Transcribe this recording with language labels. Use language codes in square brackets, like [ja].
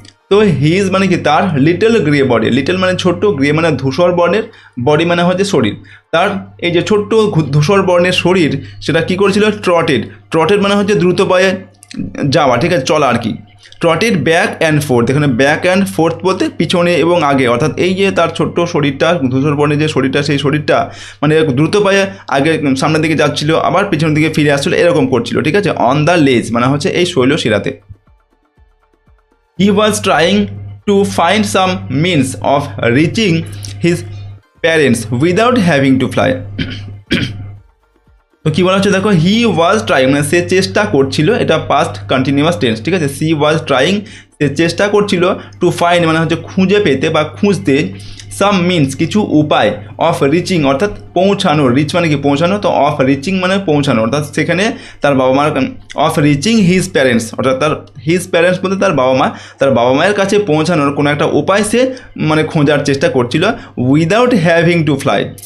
[bn] তো হিজ মানে কি তার, [en] little grey body, [bn] লিটল মানে ছোট্ট, গ্রে মানে ধূসর বর্ণের, বডি মানে হচ্ছে শরীর, তার এই যে ছোট্ট ধূসর বর্ণের শরীর সেটা কী করেছিল, ট্রটেড মানে হচ্ছে দ্রুত পায়ে যাওয়া, ঠিক আছে, চলা আর কি। [en] trotted back and forth, [bn] এখানে ব্যাক অ্যান্ড ফোর্থ বলতে পিছনে এবং আগে, অর্থাৎ এই যে তার ছোট্ট শরীরটা, ধূসর বর্ণের যে শরীরটা, সেই শরীরটা মানে দ্রুত পায়ে আগে সামনের দিকে যাচ্ছিল, আবার পিছনের দিকে ফিরে আসছিল, এরকম করছিল, ঠিক আছে। [en] on the ledge [bn] মানে হচ্ছে এই শৈলশিরাতে। [en] He was trying to find some means of reaching his parents without having to fly. [bn] তো কী বলা হচ্ছে দেখো, [en] he was trying [bn] মানে সে চেষ্টা করছিল, এটা পাস্ট কন্টিনিউয়াস টেন্স, ঠিক আছে। [en] she was trying [bn] সে চেষ্টা করছিল, টু ফাইন্ড মানে হচ্ছে খুঁজে পেতে বা খুঁজতে, [en] some means [bn] কিছু উপায়, অফ রিচিং অর্থাৎ পৌঁছানো, রিচ মানে কি পৌঁছানো, তো অফ রিচিং মানে পৌঁছানো, অর্থাৎ সেখানে তার বাবা মার, [en] of reaching his parents [bn] অর্থাৎ তার হিজ প্যারেন্টস বলতে তার বাবা মায়ের কাছে পৌঁছানোর কোনো একটা উপায় সে মানে খোঁজার চেষ্টা করছিল, [en] Without having to fly.